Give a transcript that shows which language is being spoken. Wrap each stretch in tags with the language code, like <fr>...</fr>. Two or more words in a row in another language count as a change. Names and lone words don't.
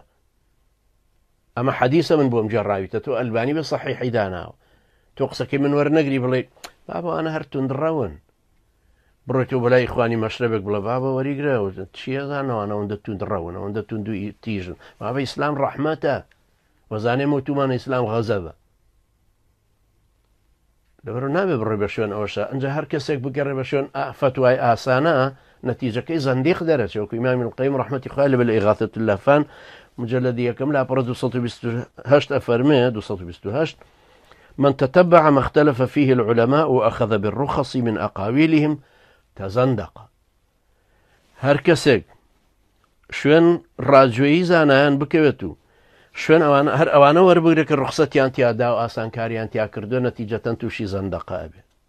<ckb>ئەمە حەدیثە من بۆم جێڕاویتە تۆ ئەلبانی بە سەحیحی داناوە تۆ قسەکەی من وەرنەگری بڵێ بابە ئەنە هەر توندڕەون بڕۆیت و بەلای خوانی مەشرەبێک بڵە بابە وەریگرەوە چیەزانەوەوانە ئەوەندە توندڕەون ئەوەندە توند و تیژن بابە ئیسلام ڕەحمەتە وەزانێ موتومانە ئیسلام غەزەبە. لەبەر نابێ بڕێ بە شوێن ئەوەشە ئەنجا هەر کەسێک بگەڕێ بە شوێن فتوای ئاسانە نەتیجەکەی زەندیق دەرەچێت وەکو ئیمامی القەیم ڕەحمەتی خوای لەبەر ئیغاثەة اللەفان مجلدی یەکەم لاپەڕە 228 ئەفەرمێ 228</ckb> <ar>من تتبع ما اختلف فيه العلماء وأخذ بالرخص من أقاويلهم تزندق.</ar> <ckb>هەر کەسێک شوێن ڕاجوێیی زانایان بکەوێت و شوێن هەر ئەوانە وەربگرێت کە ڕخسەتیان تیادا و ئاسانکاریان تیا کردو نەتیجەتەن تووشی زەندەقە ئەبێ.</ckb>